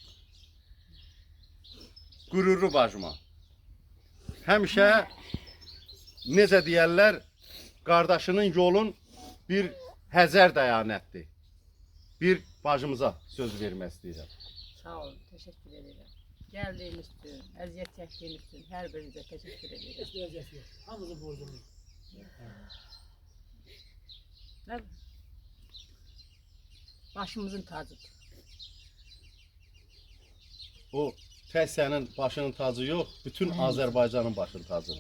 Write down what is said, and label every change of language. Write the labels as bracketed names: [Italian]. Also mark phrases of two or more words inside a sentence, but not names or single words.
[Azerbaijani] Qürurlu bacıma. Həmişə necə deyərlər, qardaşının yolun bir həzər dəyanətdir. Bir bacımıza söz vermək istəyirəm. Sağ olun, [Turkish] teşekkür ederim. Geldiğiniz için, [Azerbaijani] əziyyət çəkdiyiniz [Turkish] için [Azerbaijani] hər birinizə [Turkish] teşekkür ederim. [Azerbaijani] Heç bir əziyyət yox. Hamımızın borcumuz. Başımızın tacıdır. O tək sənin başının tacı yox, bütün Azərbaycanın başının tacıdır.